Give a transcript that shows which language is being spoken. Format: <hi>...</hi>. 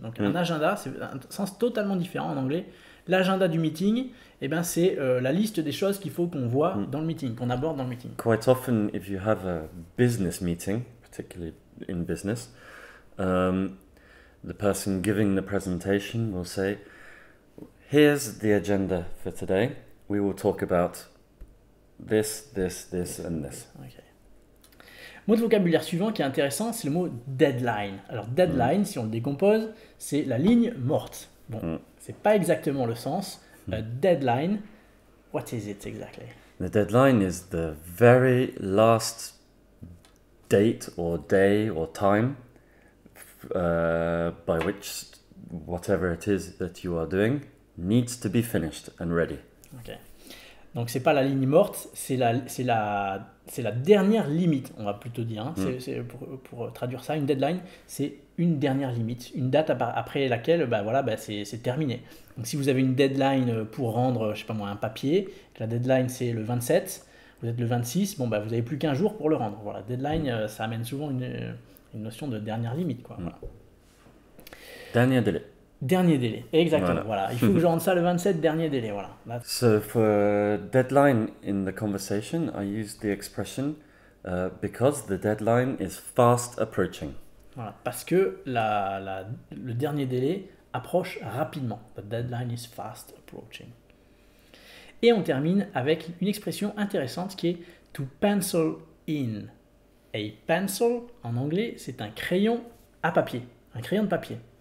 <fr>Donc un agenda, c'est un sens totalement différent en anglais. L'agenda du meeting, c'est la liste des choses qu'il faut qu'on voit dans le meeting, qu'on aborde dans le meeting.</fr> <en>Quite often, if you have a business meeting, particularly in business, the person giving the presentation will say, here's the agenda for today. We will talk about this, and this. Okay.</en> <fr>Mot de vocabulaire suivant qui est intéressant, c'est le mot deadline. Alors deadline, si on le décompose, c'est la ligne morte. Bon, c'est pas exactement le sens.</fr> <en>A deadline, what is it exactly? The deadline is the very last date or day or time by which whatever it is that you are doing needs to be finished and ready. Ok.</en> <fr>Donc c'est pas la ligne morte, c'est la dernière limite, on va plutôt dire. Hein. C'est pour traduire ça, une deadline, c'est une dernière limite, une date après laquelle c'est terminé. Donc si vous avez une deadline pour rendre, je sais pas moi, un papier, la deadline c'est le 27, vous êtes le 26, vous n'avez plus qu'un jour pour le rendre. Voilà, deadline, ça amène souvent une notion de dernière limite, quoi. Voilà. Dernier délai. Dernier délai, exactement. Voilà. Il faut que je rende ça le 27, dernier délai. Voilà.</fr> <en>So for deadline in the conversation, I use the expression because the deadline is fast approaching.</en> <fr>Voilà, parce que le dernier délai approche rapidement.</fr> <en>The deadline is fast approaching.</en> <fr>Et on termine avec une expression intéressante qui est to pencil in. A pencil, en anglais, c'est un crayon à papier, un crayon de papier.</fr>